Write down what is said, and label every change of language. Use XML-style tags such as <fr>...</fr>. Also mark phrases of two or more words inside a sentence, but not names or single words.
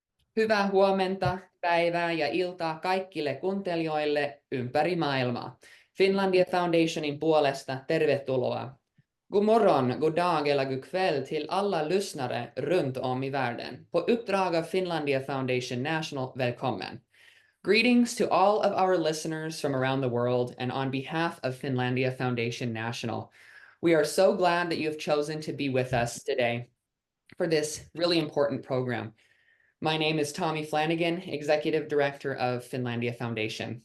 <fi>Hyvää huomenta, päivää ja iltaa kaikille kuuntelijoille ympäri maailmaa. Finlandia Foundationin puolesta tervetuloa.</fi> <sv>God morgon, god dag eller god kväll till alla lyssnare runt om i världen. På uppdrag av Finlandia Foundation National, välkommen.</sv> <en>Greetings to all of our listeners from around the world and on behalf of Finlandia Foundation National. We are so glad that you have chosen to be with us today for this really important program. My name is Tommy Flanagan, Executive Director of Finlandia Foundation.</en>